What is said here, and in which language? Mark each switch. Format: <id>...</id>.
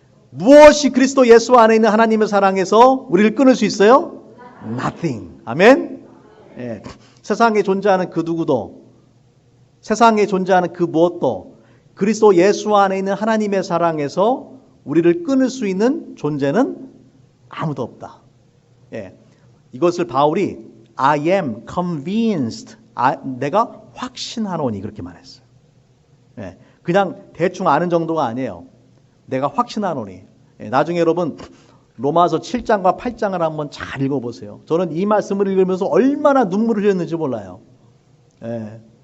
<ko>무엇이 그리스도 예수 안에 있는 하나님의 사랑에서 우리를 끊을 수 있어요?</ko> <en>Nothing.</en> <ko>아멘. 예. 세상에 존재하는 그 누구도, 세상에 존재하는 그 무엇도 그리스도 예수 안에 있는 하나님의 사랑에서 우리를 끊을 수 있는 존재는 아무도 없다. 예. 이것을 바울이</ko> <en>I am convinced.</en> <ko>내가 확신하노니 그렇게 말했어요. 예. 그냥 대충 아는 정도가 아니에요. 내가 확신하노니. 예. 나중에 여러분 로마서 7장과 8장을 한번 잘 읽어보세요. 저는 이 말씀을 읽으면서 얼마나 눈물을 흘렸는지 몰라요. 예.</ko>